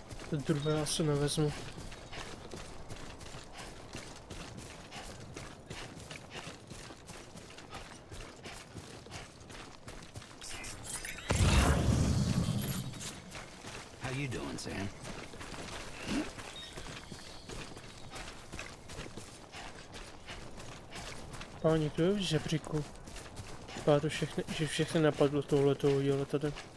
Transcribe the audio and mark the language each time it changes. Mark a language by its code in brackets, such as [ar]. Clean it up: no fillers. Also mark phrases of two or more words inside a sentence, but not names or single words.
[cs] To druhé asi nevezmu. [en] How you doing, Sam? [cs] Páni, kdo je v žebříku? Vypadá to všechny, že všechny napadlo tohleto udělat tady.